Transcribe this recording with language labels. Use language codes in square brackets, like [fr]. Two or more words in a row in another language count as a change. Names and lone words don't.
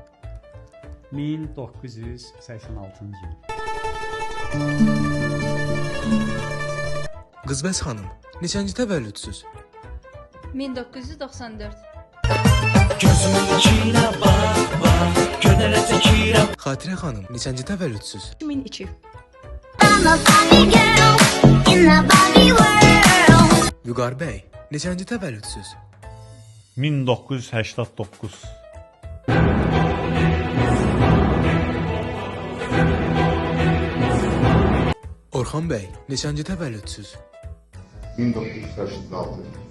[az] 1986-cı il. Qızbəz xanım, neçənci təvəllüdsüz? 1994. [tr] Gözümün içine bak bak, gönül etekine. [az] Xatirə xanım, neçənci təvəllüdsüz? 2002. [en] I'm a Barbie girl in the Barbie world. [az] Vüqar bəy, neçənci təvəllüdsüz? 1989. Orxan bəy, neçənci təvəllüdsüz? 1986.